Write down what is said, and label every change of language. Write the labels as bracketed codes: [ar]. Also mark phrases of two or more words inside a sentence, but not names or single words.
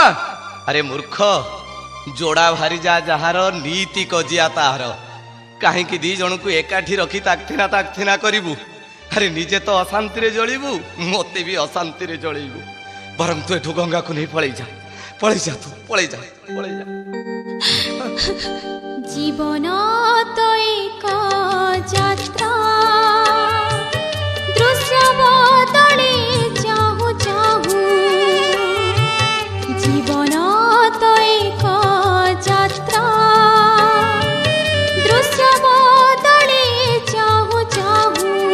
[or] ଆରେ ମୂର୍ଖ, ଯୋଡ଼ା ଭାରି ଯା ଯାହାର ନୀତି କଜିଆ ତାହାର। କାହିଁକି ଦି ଜଣକୁ ଏକାଠି ରଖି ତାକ୍ଥିନା କରିବୁ? ଆରେ ନିଜେ ତ ଅଶାନ୍ତିରେ ଜଳିବୁ, ମତେ ବି ଅଶାନ୍ତିରେ ଜଳେଇବୁ। ବରଂ ତୁ ଏଠୁ ଗଙ୍ଗାକୁ ନେଇ ପଳେଇ ଯା, ପଳେଇ ଯା, ତୁ ପଳେଇ ଯା, ପଳେଇ ଯା। ଜୀବନ ତ ଏକ ଯାତ୍ରା, ଦୃଶ୍ୟ ବଦଳେ ଚାହୁଁ ଚାହୁଁ। ଜୀବନ ତ ଏକ ଯାତ୍ରା, ଦୃଶ୍ୟ ବଦଳେ ଚାହୁଁ ଚାହୁଁ।